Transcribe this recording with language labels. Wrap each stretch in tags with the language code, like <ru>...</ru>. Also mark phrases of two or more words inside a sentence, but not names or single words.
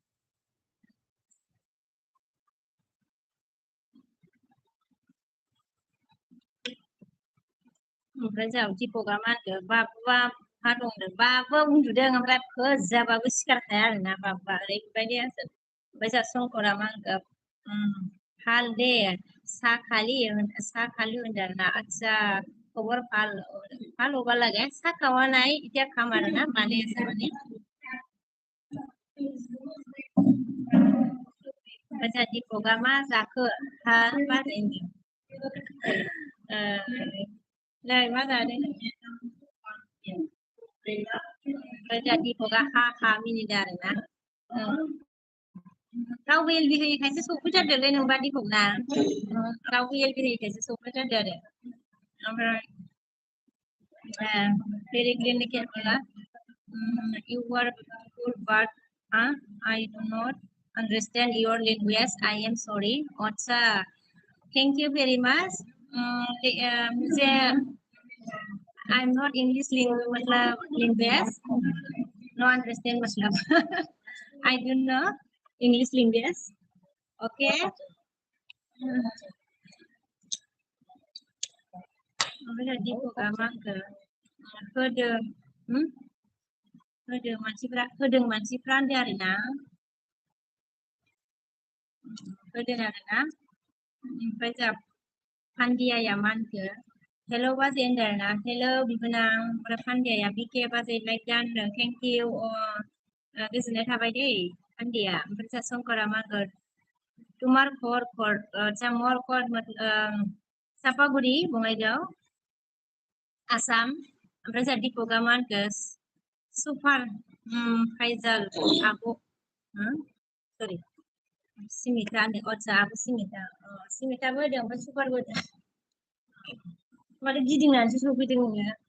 <brx>ओमफ्राय जा दिपकआ मा होनखो बाबुआ हा दंनो बाबुआ उन्दुदों ओमफ्राय फोजाबाबो सिखारखाया आरोना बाबुआ ओरैबायदि आसोल ओमफ्राय जा शंकरा मा होनखो ভাল दे চাহ খালি होनदों आरोना आदसा खबर</brx> <as>ভাল হ'ব লাগে চাহ খাৱা নাই এতিয়া খাম আৰু না মানে আছে মানে</as> <brx>ओमफ्राय जा दिपकआ मा जाखो हा मा होनदों नै मा जादों ओमफ्राय जा दिपकआ हा मिनिदों आरोना रावबो एलबि होयैखायसो सफैथारदोंलै नोंबा दिपकना रावबो एलबि होयैखायसो सफैथारदों आरो ओमफ्राय</brx> <hi>पेरेग्रिन ने क्या बोला</hi> <en>you are beautiful but I do not understand your language I am sorry अच्छा thank you very much मुझे I'm not English मतलब language no understand मतलब I don't know English language okay</en> <brx>ओमफ्राय दिपकआ मा होनखो होदों होदों मानसिफ्रा होनदों आरोना होदों आरोना ओमफ्राय जा पान्डियाया मा होनखो हेल' बाजै होनदों आरोना हेल' बिबोनां ओमफ्राय पान्डियाया बिके बाजै लाइक दानदों</brx> <en>thank you</en> <brx>गोजोननाय थाबाय दै पान्डिया ओमफ्राय जा शंकरा मा होनगोन</brx> <hi>तुम्हार घर अच्छा मोर घर चापागुरि बङाइगाव आसाम</hi> <brx>ओमफ्राय जा दिपकआ मा होनखो सुपार फाइजाल आब' सरि सिमिता होनदों अच्छा आब' सिमिताबो होदों ओमफ्राय सुपारबो होदों माथो गिदिंनानैसो सफैदों नोङो</brx>